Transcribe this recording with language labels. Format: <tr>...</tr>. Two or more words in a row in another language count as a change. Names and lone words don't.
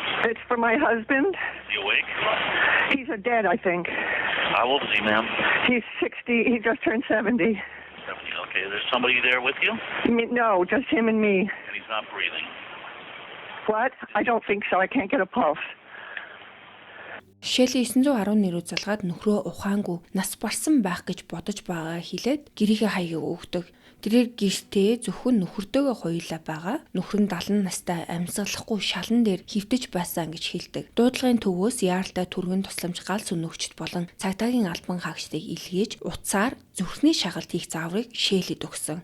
<en>It's for my husband. Is he awake? He's dead, I think. How old is he, ma'am? He's 60. He just turned 70. 70. Okay, there's somebody there with you? No, just him and me. And he's not breathing. What? I don't think so. I can't get a pulse.</en> <mn>Шелли 911 рүү залгаад нөхрөө ухаангүй нас барсан байх гэж бодож байгаа хэлээд гэрийнхээ хаягийг өгдөг. Тэрээр гэртээ зөвхөн нөхөртөөгөө хоёулаа байгаа. Нөхөр нь 70 настай амьсгалахгүй шалан дээр хөвтөж байсан гэж хэлдэг. Дуудлагын төвөөс яаралтай түргэн тусламж гал сүнөгчд болон цагдаагийн албан хаагчдыг илгээж утсаар зүрхний шагалт хийх зааврыг Шеллид өгсөн.</mn>